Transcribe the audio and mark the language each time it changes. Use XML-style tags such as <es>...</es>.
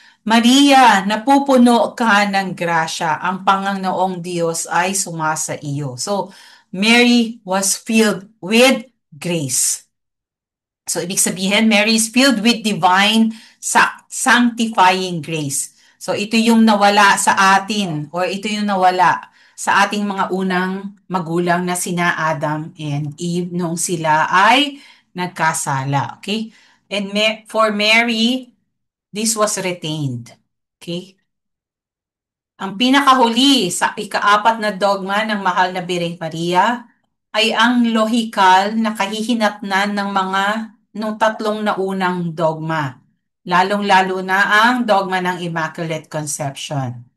<tl>Maria, napupuno ka ng grasya, ang Panginoong Diyos ay sumasa iyo.</tl> <en>So, Mary was filled with grace. So,</en> <tl>ibig sabihin,</tl> <en>Mary is filled with divine sanctifying grace.</en> <tl>So, ito yung nawala sa atin, or ito yung nawala sa ating mga unang magulang na sina Adam and Eve nung sila ay nagkasala.</tl> <en>Okay? And for Mary, this was retained. Okay?</en> <tl>Ang pinakahuli sa ikaapat na dogma ng mahal na Birheng Maria ay ang lohikal na kahihinatnan ng mga nung tatlong naunang dogma. Lalong-lalo na ang dogma ng Immaculate Conception.</tl>